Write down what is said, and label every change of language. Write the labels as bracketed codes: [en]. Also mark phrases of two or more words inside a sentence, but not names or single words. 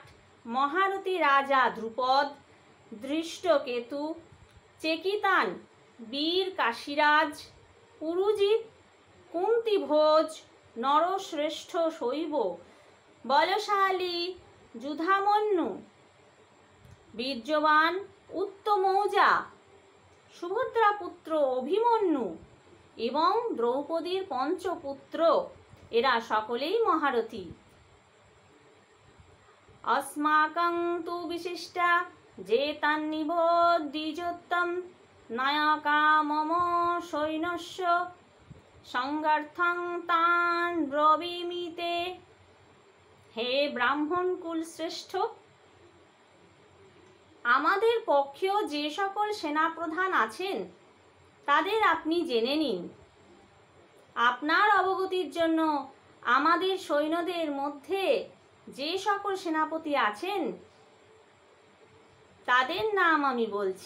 [bn] মহারথী রাজা দ্রুপদ, ধৃষ্টকেতু, চেকিতান, বীর কাশীরাজ, পুরুজিৎ, কুন্তিভোজ, নরশ্রেষ্ঠ শৈব, বলশালী যুধামন্যু, বীর্যবান উত্তমৌজা, সুভদ্রা পুত্র অভিমন্যু এবং দ্রৌপদীর পঞ্চপুত্র, এরা সকলেই মহারথী। [sa] अस्माकं तु विशिष्टा जेतान्निबोधिजोत्तम नायका मम सैन्यस्य संगार्थं तान् ब्रवीमिते। [bn] হে ব্রাহ্মণ কুল শ্রেষ্ঠ, আমাদের পক্ষেও যে সকল সেনাপ্রধান আছেন তাদের আপনি জেনে নিন। আপনার অবগতির জন্য আমাদের সৈন্যদের মধ্যে যে সকল সেনাপতি আছেন তাদের নাম আমি বলছি।